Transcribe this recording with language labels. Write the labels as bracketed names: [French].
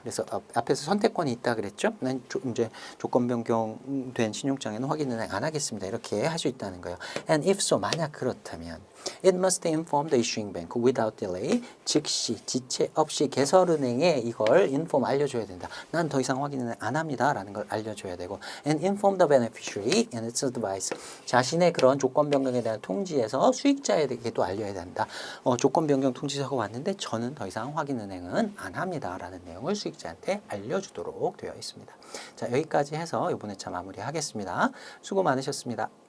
[Korean] 그래서 앞에서 선택권이 있다 그랬죠. 난 이제 조건 변경된 신용장에는 확인은행 안 하겠습니다. 이렇게 할 수 있다는 거예요. [English] And if so, [Korean] 만약 그렇다면 [English] it must inform the issuing bank without delay. [Korean] 즉시 지체 없이 개설은행에 이걸 inform 알려줘야 된다. 난 더 이상 확인은 안 합니다. 라는 걸 알려줘야 되고 [English] and inform the beneficiary and its advice. [Korean] 자신의 그런 조건 변경에 대한 통지에서 수익자에게도 알려야 된다. 조건 변경 통지서가 왔는데 저는 더 이상 확인은행은 안 합니다. 라는 내용을 수익자한테 알려주도록 되어 있습니다. 자, 여기까지 해서 이번 회차 마무리하겠습니다. 수고 많으셨습니다.